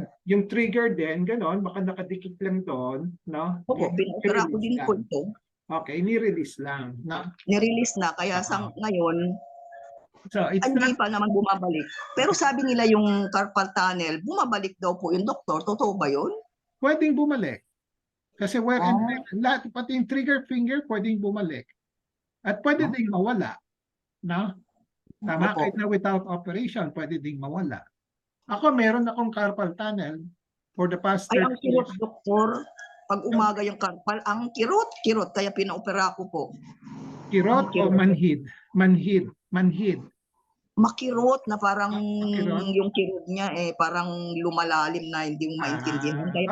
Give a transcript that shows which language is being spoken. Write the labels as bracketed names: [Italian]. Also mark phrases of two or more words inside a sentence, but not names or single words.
[Filipino] yung trigger din, ganon, baka nakadikit lang doon, no? Opo, pinaopera ko din po ito. Okay, ni-release lang, no? Ni-release na, kaya sa ngayon, [English] so it's [Filipino] hindi [English] not, [Filipino] pa naman bumabalik. Pero sabi nila yung [English] carpal tunnel, [Filipino] bumabalik daw po yung doktor. Totoo ba yun? pwedeng bumalik. Kasi [English] wear and tear, [Filipino] lahat, pati yung trigger finger, pwedeng bumalik. At pwede ding mawala, no? Tama, kahit na [English] without operation, [Filipino] pwede ding mawala. Ako, meron akong [English] carpal tunnel for the past 30 [Filipino] Ay, ang kirot, [English] years. [Filipino] doktor. Pag umaga yung carpal, ang kirot, kaya pinaopera ko po. Kirot o manhid? Manhid. Makirot na parang Makirot? yung kirot niya parang lumalalim na hindi mo maintindihan. Kaya